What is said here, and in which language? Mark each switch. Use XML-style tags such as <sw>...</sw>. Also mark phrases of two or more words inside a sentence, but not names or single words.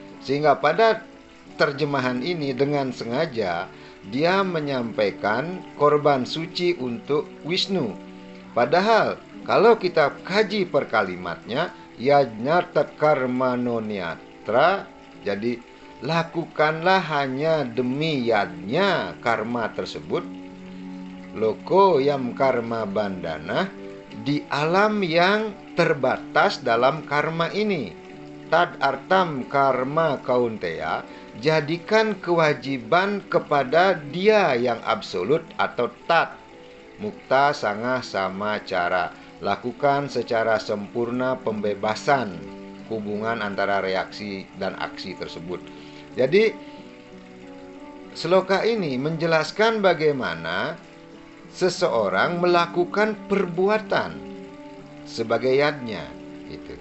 <id>Sehingga pada terjemahan ini dengan sengaja dia menyampaikan korban suci untuk Wisnu. Padahal kalau kita kaji per kalimatnya,</id> <sa>yajnartat karma noniatra,</sa> <id>jadi lakukanlah hanya demi yadnya karma tersebut,</id> <sa>loko yam karma bandana,</sa> <id>di alam yang terbatas dalam karma ini.</id> <sa>Tad artam karma kaunteya,</sa> <id>jadikan kewajiban kepada dia yang absolut atau tat.</id> <sa>Mukta sangah sama cara,</sa> <id>lakukan secara sempurna pembebasan hubungan antara reaksi dan aksi tersebut. Jadi sloka ini menjelaskan bagaimana seseorang melakukan perbuatan sebagai yadnya gitu.</id>